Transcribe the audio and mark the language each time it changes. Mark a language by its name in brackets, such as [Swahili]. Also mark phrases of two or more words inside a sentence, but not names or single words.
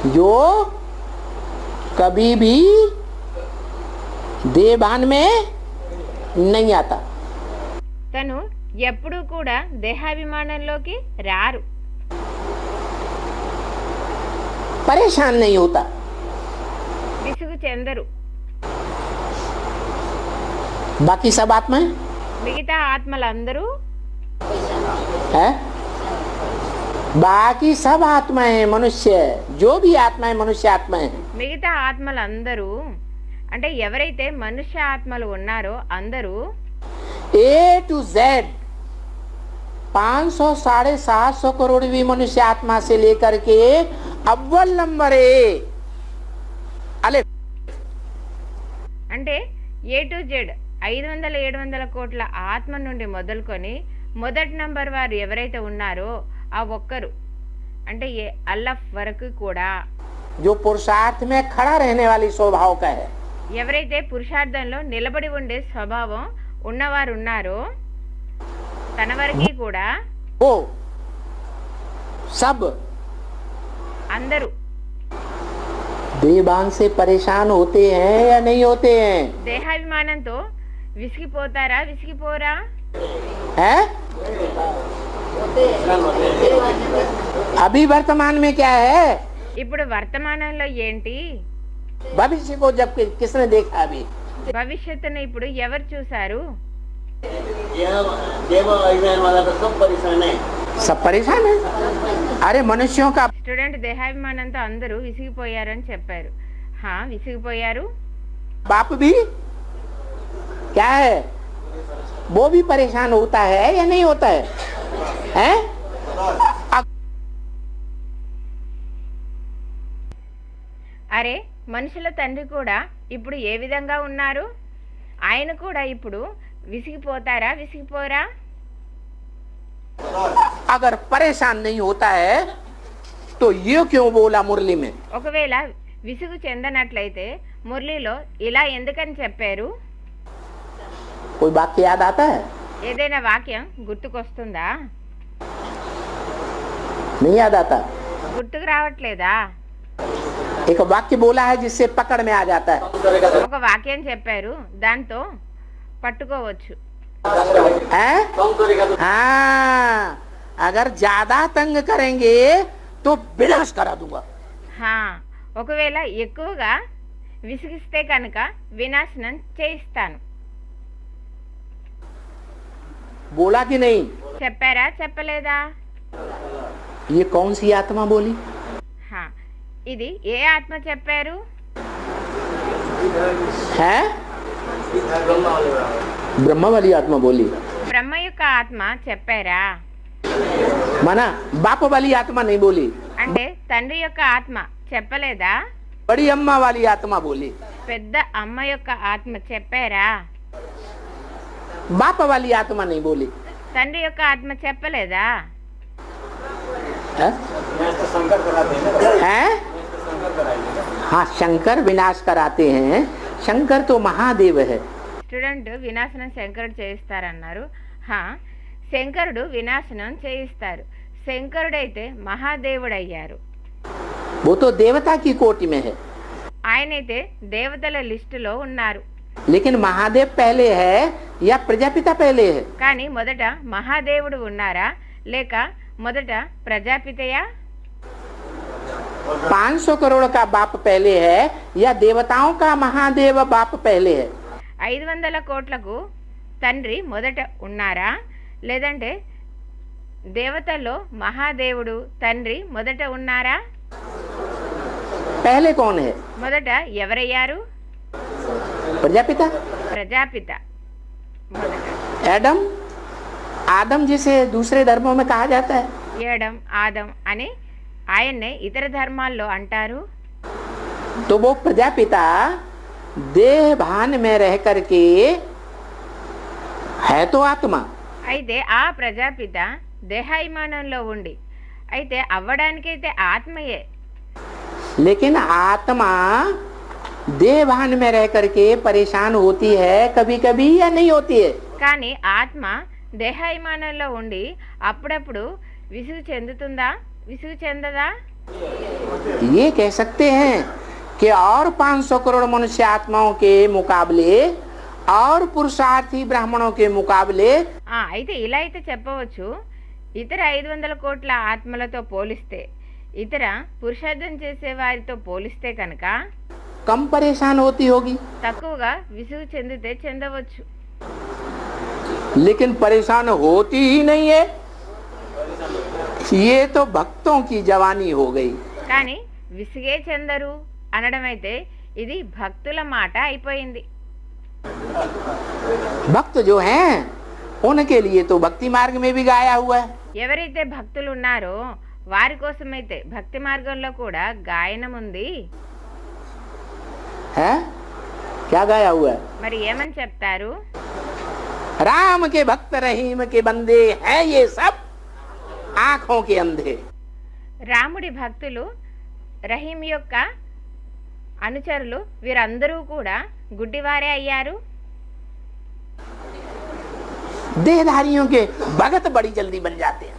[Hindi] जो कभी भी देहभान में नहीं आता। [Telugu] తను ఎప్పుడూ కూడా దేహాభిమానంలోకి రారు, [Hindi] परेशान नहीं होता। [Telugu] విసుగు చెందరు। [Hindi] बाकी सब आत्माएं [Telugu] మిగతా ఆత్మలందరూ [Hindi] है, बाकी सब आत्माएं मनुष्य, जो भी आत्माएं मनुष्य आत्माएं हैं, [Telugu] మిగతా ఆత్మలందరూ అంటే ఎవరైతే మనుష్య ఆత్మలు ఉన్నారో అందరూ [English] A to Z [Hindi] 500 750 करोड़ भी मनुष्य आत्मा से लेकर के अव्वल नंबर ए अले [Telugu] అంటే [English] A to Z [Telugu] 500-700 కోట్ల ఆత్మ నుండి మొదలుకొని మొదటి నంబర్ వారు ఎవరైతే ఉన్నారో ఆ ఒక్కరు అంటే ఏ అల్లఫ్ వరకు కూడా [Hindi] जो पुरुषार्थ में खड़ा रहने वाली स्वभाव का है, [Telugu] ఎవరైతే పురుషార్థంలో నిలబడి ఉండే స్వభావం ఉన్నవారు ఉన్నారో తన వరకు కూడా [Hindi] वो सब [Telugu] అందరూ [Hindi] देहभान से परेशान होते हैं या नहीं होते हैं? [Telugu] దేహాభిమానంతో విసిగిపోతారా విసిగిపోరా? [Hindi] है? अभी वर्तमान में क्या है? [Telugu] ఇప్పుడు వర్తమానంలో ఏంటి? [Hindi] भविष्य को जब किसने देखा अभी? [Telugu] భవిష్యత్తును ఇప్పుడు ఎవరు చూశారు? [Hindi] देव अभिमान वाला तो सब परेशान है। सब परेशान है। अरे मनुष्यों का [Telugu] స్టూడెంట్ దేహాభిమానంతో అందరూ విసిగిపోయారని చెప్పారు. విసిగిపోయారు. [Hindi] बाप भी क्या है, वो भी परेशान होता है या नहीं होता है? हैं? [Telugu] అరే మనుషుల తండ్రి కూడా ఇప్పుడు ఏ విధంగా ఉన్నారు? ఆయన కూడా ఇప్పుడు విసిగిపోతారా విసిగిపోరా? [Hindi] अगर परेशान नहीं होता है तो ये क्यों बोला मुरली में? [Telugu] ఒకవేళ విసుగు చెందనట్లయితే మురళిలో ఇలా ఎందుకని చెప్పారు? [Hindi] कोई वाक्य याद आता है? [Telugu] ఏదైనా వాక్యం గుర్తుకొస్తుందా? [Hindi] नहीं याद आता। [Telugu] గుర్తుకు రావట్లేదా? [Hindi] एक वाक्य बोला है जिससे पकड़ में आ जाता है। [Telugu] ఒక వాక్యం చెప్పారు, దాంతో పట్టుకోవచ్చు. [Hindi] हैं? हाँ, अगर ज्यादा तंग करेंगे तो विनाश करा दूंगा। [Telugu] ఒకవేళ ఎక్కువగా విసిగిస్తే కనుక వినాశనం చేయిస్తాను. [Hindi] बोला कि नहीं? [Telugu] చెప్పారా చెప్పలేదా? [Hindi] ये कौन सी आत्मा बोली? [Telugu] ఇది ఏ ఆత్మ చెప్పారు? [Hindi] है ब्रह्म वाली आत्मा बोली। [Telugu] బ్రహ్మ యొక్క ఆత్మ చెప్పారా? [Hindi] माना बाप वाली आत्मा नहीं बोली, [Telugu] అంటే తండ్రి యొక్క ఆత్మ చెప్పలేదా? [Hindi] बड़ी अम्मा वाली आत्मा बोली। [Telugu] పెద్ద అమ్మ యొక్క ఆత్మ చెప్పారా? [Hindi] बाप वाली आत्मा नहीं बोली। [Telugu] తండ్రి యొక్క ఆత్మ చెప్పలేదా? [Hindi] है? हैं? हाँ, शंकर विनाश कराते हैं। शंकर तो महादेव है। [Telugu] స్టూడెంట్ వినాశనం శంకరుడు చేయిస్తారన్నారు. శంకరుడు వినాశనం చేయిస్తారు. శంకరుడైతే మహాదేవుడయ్యారు. [Hindi] वो तो देवता की कोटि में है, [Telugu] ఆయనైతే దేవతల లిస్టులో ఉన్నారు. [Hindi] लेकिन महादेव पहले है या प्रजापिता पहले है? [Telugu] కానీ మొదట మహాదేవుడు ఉన్నారా లేక మొదట ప్రజాపితయా? [Hindi] 500 करोड़ का बाप पहले है या देवताओं का महादेव बाप पहले है? [Telugu] 500 కోట్లకు తండ్రి మొదట ఉన్నారా లేదంటే దేవతల్లో మహాదేవుడు తండ్రి మొదట ఉన్నారా? [Hindi] पहले कौन है? [Telugu] మొదట ఎవరయ్యారు? [Hindi] प्रजापिता, [Telugu] ప్రజాపిత మొదట. [Hindi] एडम, आदम जिसे दूसरे धर्मों में कहा जाता है। [Telugu] ఏడం ఆదం అని ఆయన్నే ఇతర ధర్మాల్లో అంటారు. [Hindi] तो वो प्रजापिता देह भान में रह करके है तो आत्मा, [Telugu] అయితే ఆ ప్రజాపిత దేహాభిమానంలో ఉండి అయితే అవ్వడానికైతే ఆత్మయే. [Hindi] लेकिन आत्मा देह भान में रह करके परेशान होती है कभी कभी या नहीं होती है? [Telugu] కానీ ఆత్మ దేహాభిమానంలో ఉండి అప్పుడప్పుడు విసుగు చెందుతుందా విసుగు చెందదా? [Hindi] ये कह सकते हैं कि और 500 करोड़ मनुष्य आत्माओं के मुकाबले और पुरुषार्थी ब्राह्मणों के मुकाबले [Telugu] అయితే ఇలా అయితే చెప్పవచ్చు, ఇతర 500 కోట్ల ఆత్మలతో పోలిస్తే, ఇతర పురుషార్థం చేసే వారితో పోలిస్తే కనుక [Hindi] कम परेशान होती होगी, [Telugu] తక్కువగా విసుగు చెందితే చెందవచ్చు. [Hindi] लेकिन परेशान होती ही नहीं है. ये तो भक्तों की जवानी हो गई. [Telugu] కానీ విసిగే చెందరు అనడం అయితే ఇది భక్తుల మాట అయిపోయింది. [Hindi] भक्त जो हैं उनके लिए तो भक्ति मार्ग में भी गाया हुआ है. [Telugu] ఎవరైతే భక్తులు ఉన్నారో వారి కోసమైతే భక్తి మార్గంలో కూడా గాయనం ఉంది. [Hindi] है क्या गाया हुआ है? [Telugu] మరి ఏమని చెప్తారు? [Hindi] राम के भक्त रहीम के बंदे हैं ये सब आंखों के अंधे. [Telugu] రాముడి భక్తులు, రహీం యొక్క అనుచరులు వీరందరూ కూడా గుడ్డివారే అయ్యారు. [Hindi] देहधारियों के भगत बड़ी जल्दी बन जाते हैं.